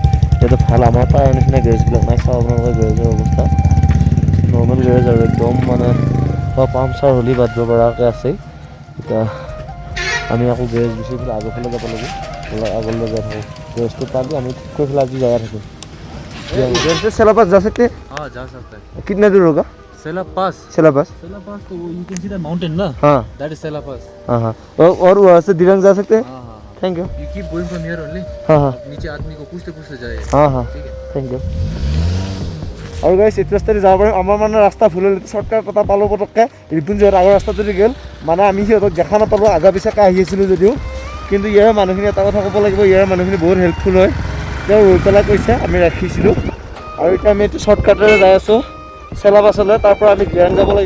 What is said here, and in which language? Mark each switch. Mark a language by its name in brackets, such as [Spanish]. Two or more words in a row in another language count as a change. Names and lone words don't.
[Assamese] ইয়াতে ভাল আমাৰ তাৰ নিচিনা গেৰেজবিলাক নাই। চাওঁ আপোনালোকৰ গেৰেজৰ অৱস্থা, [English] normal garage [Assamese] আৰু একদম মানে পামচাৰ হ'লে বাদ দিব পৰাকৈ আছে। এতিয়া আমি আকৌ গেৰেজ বিচাৰি পেলাই আগৰ ফালে যাব লাগিব, আগলৈ যাই থাকোঁ। গেৰেজটো পালি আমি ঠিক কৰি পেলাই আজি যাই থাকোঁ। [Hindi] सेला पास जा सकते हैं? हाँ जा सकता है। कितना दूर होगा सेला पास सेला पास? [English] तो you can see the mountain ना, [Hindi] हाँ [English] that is Sela Pass. [Hindi] हाँ हाँ, और वहाँ से दिरंग जा सकते हैं? हाँ हाँ, [English] thank you. you keep going from here only. [Hindi] हाँ हाँ नीचे आदमी को पूछते पूछते जाए। हाँ हाँ, ठीक है, [English] thank you. [Assamese] আৰু গাইছ এইটো ৰাস্তাতে যাব পাৰিম। আমাৰ মানে ৰাস্তা ভুল হ'ল, শ্বৰ্টকাট এটা পালোঁ পটককৈ, ৰিপুঞ্জয়ৰ আগৰ ৰাস্তাটোদি গ'ল, মানে আমি সিহঁতক দেখা নাপালোঁ, আগা পিছাকৈ আহি আছিলোঁ যদিও। কিন্তু ইয়াৰ মানুহখিনি এটা কথা ক'ব লাগিব, ইয়াৰ মানুহখিনি বহুত হেল্পফুল হয়, তেওঁ ৰৈ পেলাই কৈছে, আমি ৰাখিছিলোঁ। আৰু এতিয়া আমি এইটো শ্বৰ্টকাটেৰে যাই আছোঁ চেলা বাছলৈ, তাৰ পৰা আমি দিৰাং যাব লাগিব।